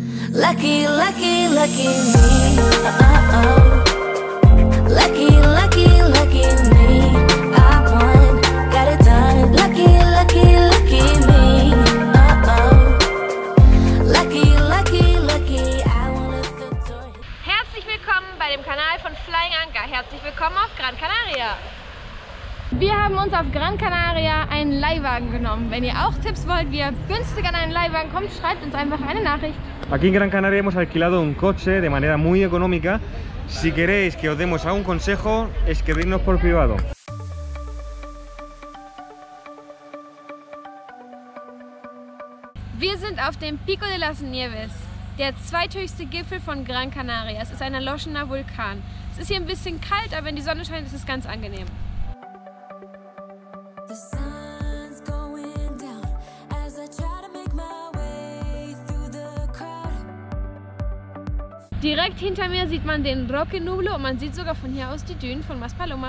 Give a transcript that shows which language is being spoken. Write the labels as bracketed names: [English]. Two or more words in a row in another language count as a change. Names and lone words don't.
[English] Lucky, lucky, lucky me. Lucky, lucky, lucky me. I won, got it done. Lucky, lucky, lucky me. Lucky, lucky, lucky. I won a victory. [German] Herzlich willkommen bei dem Kanal von Flying Anker. Herzlich willkommen auf Gran Canaria. Wir haben uns auf Gran Canaria einen Leihwagen genommen. Wenn ihr auch Tipps wollt, wie ihr günstig an einen Leihwagen kommt, schreibt uns einfach eine Nachricht. [Spanish] Aquí en Gran Canaria hemos alquilado un coche de manera muy económica. Si queréis que os demos algún consejo, escribidnos por privado. [German] Wir sind auf dem Pico de las Nieves, der zweithöchste Gipfel von Gran Canaria. Es ist ein erloschener Vulkan. Es ist hier ein bisschen kalt, aber wenn die Sonne scheint, ist es ganz angenehm. Direkt hinter mir sieht man den Roque Nublo und man sieht sogar von hier aus die Dünen von Maspalomas.